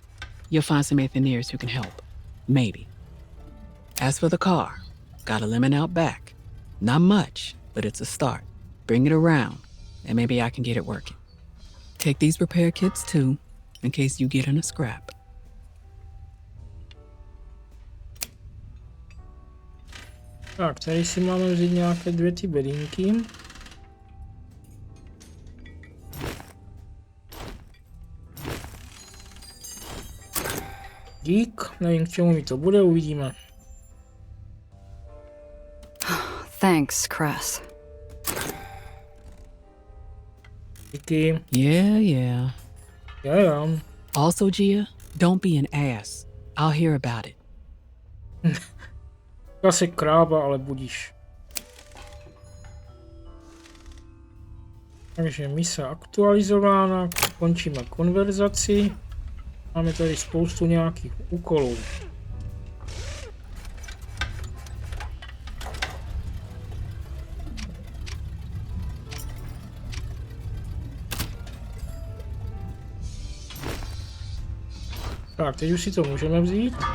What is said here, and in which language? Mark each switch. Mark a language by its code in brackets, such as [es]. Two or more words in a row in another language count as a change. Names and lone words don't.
[en] You'll find some Aether who can help. Maybe. As for the car, got a lemon out back. Not much, but it's a start. Bring it around, and maybe I can get it working. Take these repair kits too, in case you get in a scrap. [cs] Tak, tady si máme vzít nějaké 2 ty bedínky. Dík, nevím, k čemu mi to bude, uvidíme. [en] Thanks, Cress. [cs] Díky. [en] Yeah. [cs] Jo. [en] Also, Gia, don't be an ass. I'll hear about it. [cs] Asi kráva, ale budíš. Takže mise aktualizována, končíme konverzaci. Máme tady spoustu nějakých úkolů. Tak, teď už si to můžeme vzít.